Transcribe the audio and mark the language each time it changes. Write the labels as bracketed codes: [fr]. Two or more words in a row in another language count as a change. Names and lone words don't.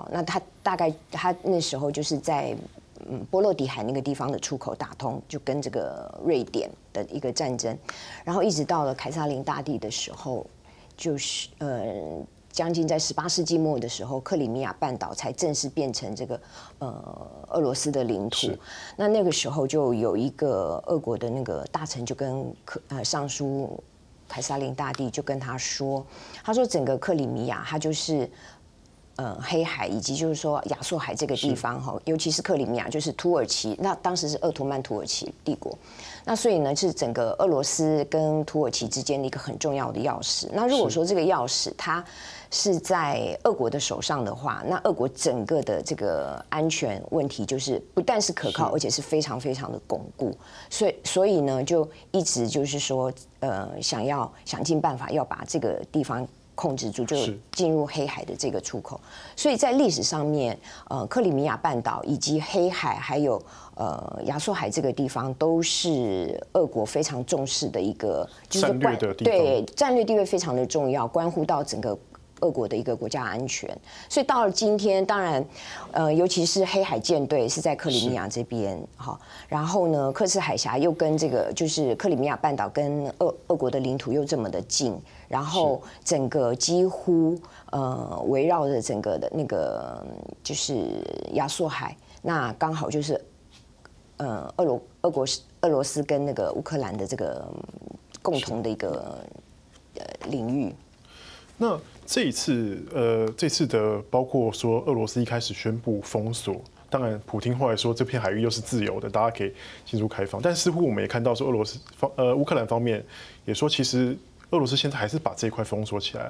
[zh] 那他大概他那時候就是在波羅的海那個地方的出口打通，就跟這個瑞典的一個戰爭，然後一直到了凱撒林大帝的時候，就是將近在18世紀末的時候，克里米亞半島才正式變成這個俄羅斯的領土。那個時候就有一個俄國的那個大臣就跟上書凱撒林大帝就跟他說整個克里米亞它就是黑海以及就是說亞速海這個地方哈，尤其是克里米亞就是土耳其，那當時是鄂圖曼土耳其帝國，那所以呢是整個俄羅斯跟土耳其之間的一個很重要的鑰匙。那如果說這個鑰匙它是在俄國的手上的話，那俄國整個的這個安全問題就是不但是可靠，而且是非常非常的鞏固。所以呢，就一直就是說，想盡辦法要把這個地方控制住，就進入黑海的這個出口。所以在歷史上面，克里米亞半島以及黑海還有亞速海這個地方，都是俄國非常重視的一個就是戰略的地方。對，戰略地位非常的重要，關乎到整個俄國的一個國家安全。所以到了今天，當然尤其是黑海艦隊是在克里米亞這邊哈，然後呢刻赤海峽又跟這個就是克里米亞半島跟俄國的領土又這麼的近，然後整個幾乎圍繞着整個的那個就是亞速海，那剛好就是俄俄罗斯跟那个乌克兰的这个共同的一个领域。那这次的包括说俄罗斯一开始宣布封锁，当然普丁后来说这片海域又是自由的，大家可以进入开放，但似乎我们也看到说乌克兰方面也说，其实俄罗斯现在还是把这一块封锁起来。